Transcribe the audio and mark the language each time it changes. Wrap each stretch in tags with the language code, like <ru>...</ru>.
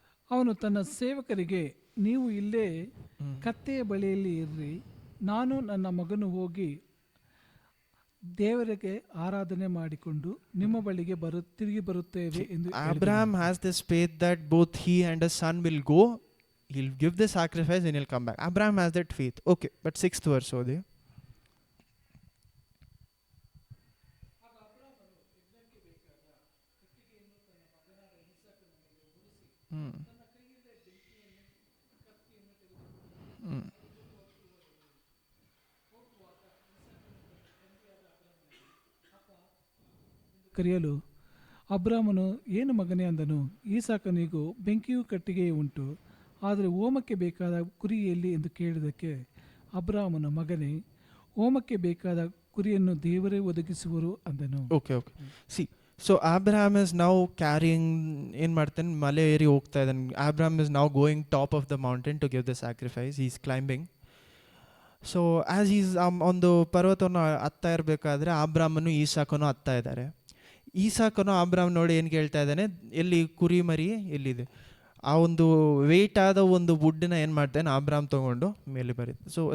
<kn>ಅವನು ತನ್ನ ಸೇವಕರಿಗೆ, ನೀವು ಇಲ್ಲೇ ಕತ್ತೆಯ ಬಳಿಯಲ್ಲಿ ಇರ್ರಿ, ನಾನು ನನ್ನ ಮಗನು ಹೋಗಿ ದೇವರಿಗೆ ಆರಾಧನೆ ಮಾಡಿಕೊಂಡು ನಿಮ್ಮ ಬಳಿಗೆ ತಿರುಗಿ ಬರುತ್ತೇವೆ ಎಂದು.</kn> <en>Abraham has this faith that both he and his son will go, he'll give the sacrifice and he'll come back. Abraham has that faith. Okay, but 6th verse</en> <kn>ಓದಿ. ಕರೆಯಲು ಅಬ್ರಾಮನು, ಏನು ಮಗನೇ ಅಂದನು. ಈಸಾಕನಿಗೂ ಬೆಂಕಿಯೂ ಕಟ್ಟಿಗೆಯೂ ಉಂಟು, ಆದರೆ ಹೋಮಕ್ಕೆ ಬೇಕಾದ ಕುರಿ ಎಲ್ಲಿ ಎಂದು ಕೇಳಿದಕ್ಕೆ ಅಬ್ರಾಮನು, ಮಗನೇ, ಹೋಮಕ್ಕೆ ಬೇಕಾದ ಕುರಿಯನ್ನು ದೇವರೇ ಒದಗಿಸುವರು ಅಂದನು. Okay.</kn> <en>see, so Abraham is now carrying,</en> <kn>ಏನು ಮಾಡ್ತಾನೆ, ಮಲೆ ಏರಿ ಹೋಗ್ತಾ ಇದ್ದಾನೆ.</kn> <en>Abraham is now going top of the mountain to give the sacrifice. He's climbing.</en> <kn>So as is ಒಂದು ಪರ್ವತವನ್ನು ಹತ್ತಾ ಇರಬೇಕಾದ್ರೆ ಅಬ್ರಾಮನು ಈಸಾಕನು ಹತ್ತಾ ಇದ್ದಾರೆ. ಈಸಾಕನು ಅಬ್ರಾಮ್ ನೋಡಿ ಏನು ಕೇಳ್ತಾ ಇದ್ದಾನೆ, ಎಲ್ಲಿ ಕುರಿ ಮರಿ ಎಲ್ಲಿದೆ? ಆ ಒಂದು ವೆಯ್ಟ್ ಆದ ಒಂದು ವುಡ್ಡನ್ನ ಏನು ಮಾಡ್ತಾನೆ ಅಬ್ರಾಮ್ ತೊಗೊಂಡು ಮೇಲೆ ಬರುತ್ತೆ.</kn>